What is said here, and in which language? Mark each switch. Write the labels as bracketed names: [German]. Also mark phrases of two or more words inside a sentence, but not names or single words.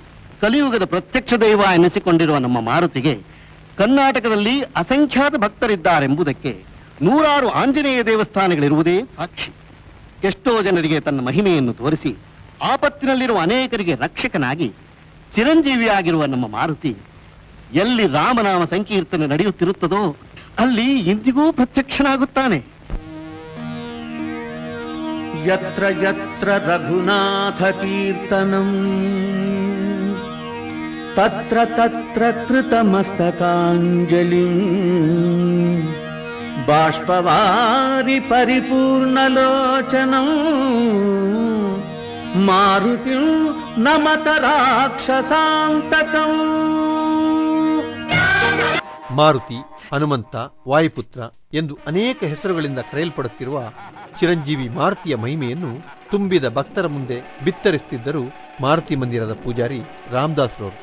[Kannada] ಕಲಿಯುಗದ ಪ್ರತ್ಯಕ್ಷ ದೈವ ಎನಿಸಿಕೊಂಡಿರುವ ನಮ್ಮ ಮಾರುತಿಗೆ ಕರ್ನಾಟಕದಲ್ಲಿ ಅಸಂಖ್ಯಾತ ಭಕ್ತರಿದ್ದಾರೆಂಬುದಕ್ಕೆ ನೂರಾರು ಆಂಜನೇಯ ದೇವಸ್ಥಾನಗಳಿರುವುದೇ ಸಾಕ್ಷಿ. ಎಷ್ಟೋ ಜನರಿಗೆ ತನ್ನ ಮಹಿಮೆಯನ್ನು ತೋರಿಸಿ ಆಪತ್ತಿನಲ್ಲಿರುವ ಅನೇಕರಿಗೆ ರಕ್ಷಕನಾಗಿ ಚಿರಂಜೀವಿಯಾಗಿರುವ ನಮ್ಮ ಮಾರುತಿ ಎಲ್ಲಿ ರಾಮನಾಮ ಸಂಕೀರ್ತನೆ ನಡೆಯುತ್ತಿರುತ್ತದೋ ಅಲ್ಲಿ ಇಂದಿಗೂ ಪ್ರತ್ಯಕ್ಷನಾಗುತ್ತಾನೆ. [Sanskrit] ಯತ್ರ ಯತ್ರ ರಘುನಾಥ ಕೀರ್ತನಂ ತತ್ರ ತತ್ರ ಕೃತಮಸ್ತಕಾಂಜಲಿಂ ಬಾಷ್ಪವಾರಿ ಪರಿಪೂರ್ಣಲೋಚನಂ ಮಾರುತಿಂ ನಮತ ರಾಕ್ಷಸಾಂತಕಂ. [Kannada] ಮಾರುತಿ, ಹನುಮಂತ, ವಾಯುಪುತ್ರ ಎಂದು ಅನೇಕ ಹೆಸರುಗಳಿಂದ ಕರೆಯಲ್ಪಡುತ್ತಿರುವ ಚಿರಂಜೀವಿ ಮಾರುತಿಯ ಮಹಿಮೆಯನ್ನು ತುಂಬಿದ ಭಕ್ತರ ಮುಂದೆ ಬಿತ್ತರಿಸುತ್ತಿದ್ದರು ಮಾರುತಿ ಮಂದಿರದ ಪೂಜಾರಿ ರಾಮದಾಸ್ ರವರು.